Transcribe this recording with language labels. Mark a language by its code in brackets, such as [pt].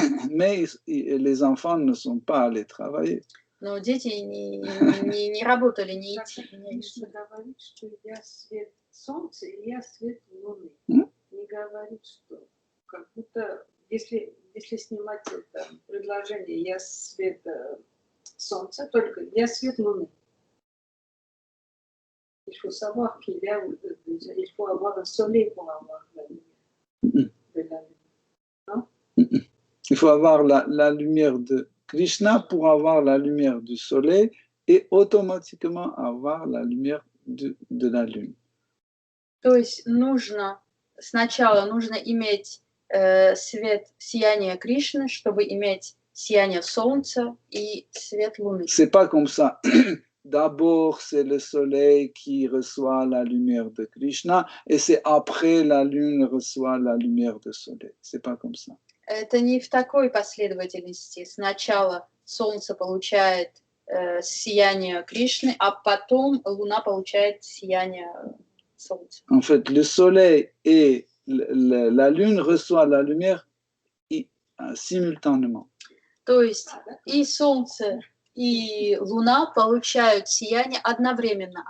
[fr] Mais les enfants ne sont pas allés travailler. [ru] Но дети не работали, не идти. Кришна говорит, что я свет солнца и я свет луны. Не говорит, что как будто, если снимать это предложение, я свет солнца, только я свет луны. [fr] Il faut savoir il faut avoir un soleil pour avoir la lumière de la lune. Non? Il faut avoir la lumière de Krishna pour avoir la lumière du soleil et automatiquement avoir la lumière de la lune. [ru] То есть сначала нужно иметь сияние Кришны, чтобы иметь сияние солнца и свет луны. [fr] C'est pas comme ça. D'abord, c'est le soleil qui reçoit la lumière de Krishna et c'est après la lune reçoit la lumière du soleil. C'est pas comme ça. [ru] Это не в такой последовательности. Сначала солнце получает сияние Кришны, а потом луна получает сияние солнца. [fr] En fait, le soleil et la lune reçoivent la lumière simultanément. [ru] То есть и солнце, и луна получают сияние одновременно.